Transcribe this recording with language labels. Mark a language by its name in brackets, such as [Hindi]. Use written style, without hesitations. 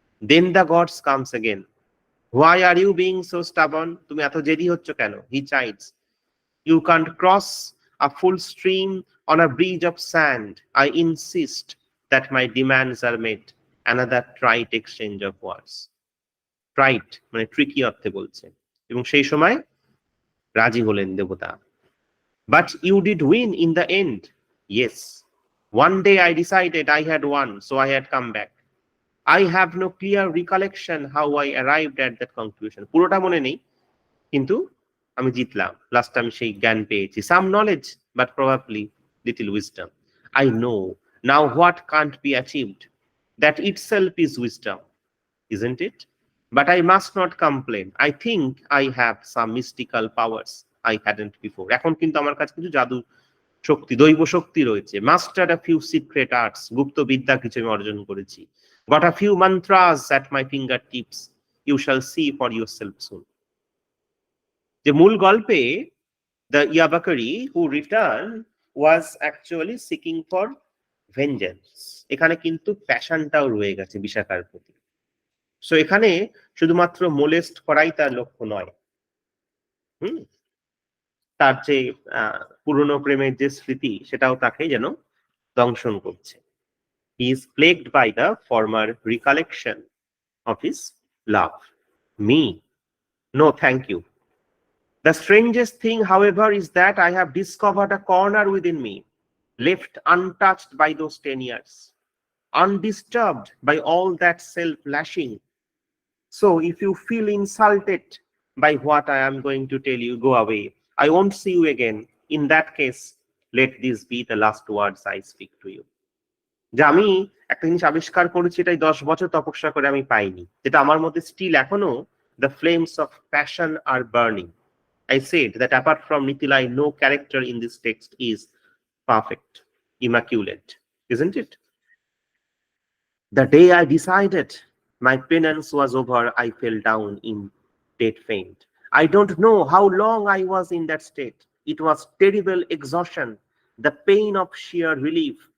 [English] Then the gods comes again. Why are you being so stubborn? [Bangla] তুমি এত জেদি হচ্ছ কেন? [English] He chides. You can't cross a full stream on a bridge of sand. I insist that my demands are met. Another trite exchange of words. [Bangla] Trite মানে tricky অর্থে বলছে, এবং সেই সময় রাজি হলেন দেবতা। [English] But you did win in the end. Yes. One day I decided I had won, so I had come back. I have no clear recollection how I arrived at that conclusion. [Bangla] পুরোটা মনে নেই, কিন্তু আমি জিতলাম। Last আমি সেই জ্ঞান পেয়েছি। [English] Some knowledge, but probably little wisdom. I know now what can't be achieved. That itself is wisdom, isn't it? But I must not complain. I think I have some mystical powers I hadn't before. [Bangla] এখন কিন্তু আমার কাছে কিছু জাদু শক্তি, দৈব শক্তি রয়েছে। [English] Mastered a few secret arts. [Bangla] গুপ্ত বিদ্যা কিছু আমি অর্জন করেছি। [English] Got a few mantras at my fingertips. You shall see for yourself soon. [Bangla] যে মূল গল্পে [English] the Yabakari who returned was actually seeking for vengeance. [Bangla] এখানে কিন্তু প্যাশনটাও রয়ে গেছে বিশাখার প্রতি। সো এখানে শুধুমাত্র মোলেস্ট করাই তার লক্ষ্য নয়, তার যে পুরনো প্রেমের যে স্মৃতি সেটাও তাকে যেন দংশন করছে। [English] He is plagued by the former recollection of his love. Me? No, thank you. The strangest thing, however, is that I have discovered a corner within me, left untouched by those 10 years, undisturbed by all that self-lashing. So if you feel insulted by what I am going to tell you, go away. I won't see you again. In that case, let this be the last words I speak to you. [Bangla] যে আমি একটা জিনিস আবিষ্কার করেছি, এটাই 10 বছর তপস্যা করে আমি পাইনি, যেটা আমার মধ্যে স্টিল এখনো [English] the flames of passion are burning. I said that apart from Nitilai, no character in this text is perfect, immaculate, isn't it? The day I decided my penance was over, I fell down in dead faint. I don't know how long I was in that state. It was terrible exhaustion, the pain of sheer relief.